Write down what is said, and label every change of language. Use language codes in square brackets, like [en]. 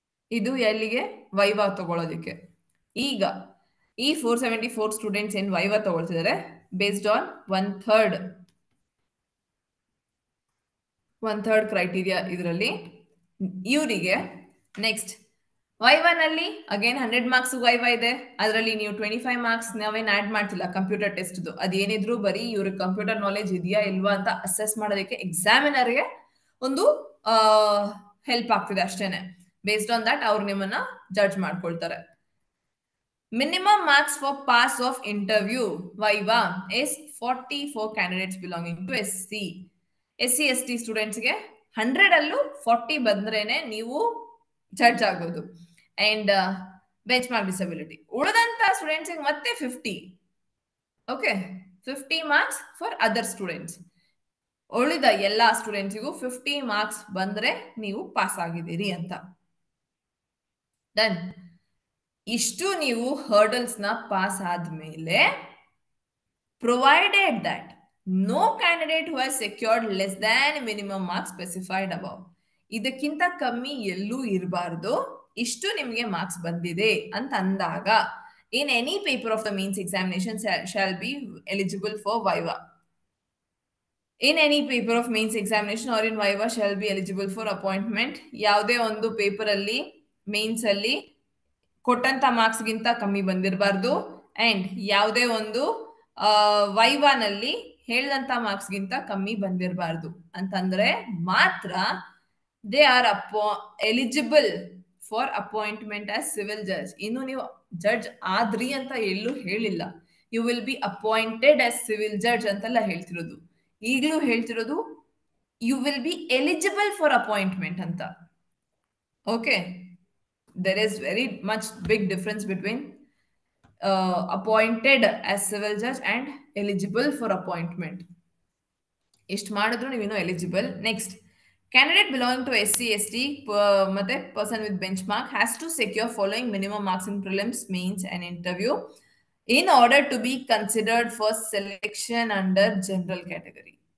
[kn] ಇದು ಎಲ್ಲಿಗೆ ವೈವಾ ತಗೊಳ್ಳೋದಕ್ಕೆ. ಈಗ ಈ 474 ಸ್ಟೂಡೆಂಟ್ಸ್ ಏನ್ viva ತಗೊಳ್ತಿದ್ದಾರೆ [en] based on one third criteria [kn] ಇದರಲ್ಲಿ ಇವರಿಗೆ ನೆಕ್ಸ್ಟ್ ವೈವಾನಲ್ಲಿ ಅಗೇನ್ 100 ಮಾರ್ಕ್ಸ್ ವೈವಾ ಇದೆ. ಅದರಲ್ಲಿ ನೀವು 25 ಮಾರ್ಕ್ಸ್ ನಾವೇನ್ ಆಡ್ ಮಾಡ್ತಿಲ್ಲ ಕಂಪ್ಯೂಟರ್ ಟೆಸ್ಟ್. ಅದೇನಿದ್ರು ಬರೀ ಇವ್ರಿಗೆ ಕಂಪ್ಯೂಟರ್ ನಾಲೆಜ್ ಇದೆಯಾ ಇಲ್ವಾ ಅಂತ ಅಸೆಸ್ ಮಾಡೋದಕ್ಕೆ ಎಕ್ಸಾಮಿನರ್ಗೆ ಒಂದು ಹೆಲ್ಪ್ ಆಗ್ತಿದೆ ಅಷ್ಟೇನೆ. [en] based on that [kn] ಅವ್ರು ನಿಮ್ಮನ್ನ ಜಡ್ಜ್ ಮಾಡ್ಕೊಳ್ತಾರೆ. [en] Minimum marks for pass of interview Viva is 40 for candidates belonging to SC. [kn] SC/ST students ಗೆ 100 ಅಲ್ಲೂ 40 ಬಂದ್ರೇನೆ ನೀವು ಜಡ್ಜ್ ಆಗೋದು. And bench mark disability ಉಳಿದಂತ students ಮತ್ತೆ 50. Okay, [en] 50 marks for other students. [kn] ಉಳಿದ ಎಲ್ಲಾ ಸ್ಟೂಡೆಂಟ್ಸಿಗೂ 50 ಮಾರ್ಕ್ಸ್ ಬಂದ್ರೆ ನೀವು ಪಾಸ್ ಆಗಿದ್ದೀರಿ ಅಂತ. ಡನ್. ಇಷ್ಟು ನೀವು ಹರ್ಡಲ್ಸ್ ನ ಪಾಸ್ ಆದ್ಮೇಲೆ [en] Provided that no candidate who has secured less than minimum marks specified above. [kn] ಇದಕ್ಕಿಂತ ಕಮ್ಮಿ ಎಲ್ಲೂ ಇರಬಾರ್ದು. ಇಷ್ಟು ನಿಮಗೆ ಮಾರ್ಕ್ಸ್ ಬಂದಿದೆ ಅಂತ ಅಂದಾಗ [en] In any paper of the mains examination shall be eligible for viva. In any paper of mains examination or in viva shall be eligible for appointment. [kn] ಯಾವುದೇ ಒಂದು ಪೇಪರ್ ಅಲ್ಲಿ ಮೇನ್ಸ್ ಅಲ್ಲಿ ಕೊಟ್ಟಂತ ಮಾರ್ಕ್ಸ್ ಗಿಂತ ಕಮ್ಮಿ ಬಂದಿರಬಾರ್ದು. ಅಂಡ್ ಯಾವುದೇ ಒಂದು ವೈವಾನಲ್ಲಿ ಹೇಳಿದಂತ ಮಾರ್ಕ್ಸ್ ಗಿಂತ ಕಮ್ಮಿ ಬಂದಿರಬಾರ್ದು ಅಂತಂದ್ರೆ ಮಾತ್ರ [en] They are eligible for appointment as civil judge. [kn] ಇನ್ನು ನೀವು ಜಡ್ಜ್ ಆದ್ರಿ ಅಂತ ಎಲ್ಲೂ ಹೇಳಿಲ್ಲ. [en] you will be appointed as civil judge [kn] ಅಂತೆಲ್ಲ ಹೇಳ್ತಿರೋದು. ಈಗಲೂ ಹೇಳ್ತಿರೋದು [en] You will be eligible for appointment ಅಂತ. Okay, there is very much big difference between appointed as civil judge and eligible for appointment. [kn] ಇಷ್ಟು ಮಾಡಿದ್ರು ನೀವೇನೋ eligible. [en] Next, candidate belonging to SC/ST ಮತ್ತೆ person with bench mark has to secure following minimum marks in prelims, mains and interview in order to be considered for selection under general category.